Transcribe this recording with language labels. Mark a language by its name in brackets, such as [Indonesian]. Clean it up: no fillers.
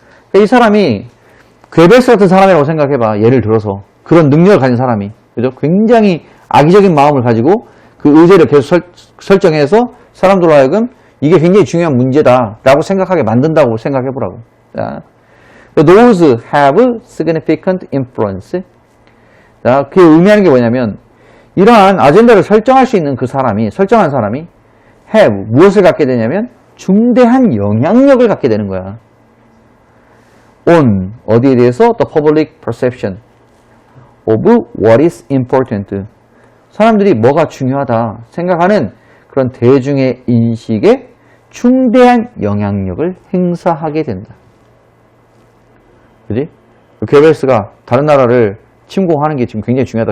[Korean] 그러니까 이 사람이 괴벨스 같은 사람이라고 생각해봐. 예를 들어서 그런 능력을 가진 사람이 그죠? 굉장히 악의적인 마음을 가지고 그 의제를 계속 설정해서 사람들로 하여금 이게 굉장히 중요한 문제다라고 생각하게 만든다고 생각해보라고. [English] 자, those have significant influence. [Korean] 자, 그게 의미하는 게 뭐냐면 이러한 아젠다를 설정할 수 있는 설정한 사람이 have 무엇을 갖게 되냐면 중대한 영향력을 갖게 되는 거야. [English] on [Korean] 어디에 대해서 [English] the public perception of what is important. [Korean] 사람들이 뭐가 중요하다 생각하는 그런 대중의 인식에 중대한 영향력을 행사하게 된다. 그지? 괴벨스가 다른 나라를 침공하는 게 지금 굉장히 중요하다.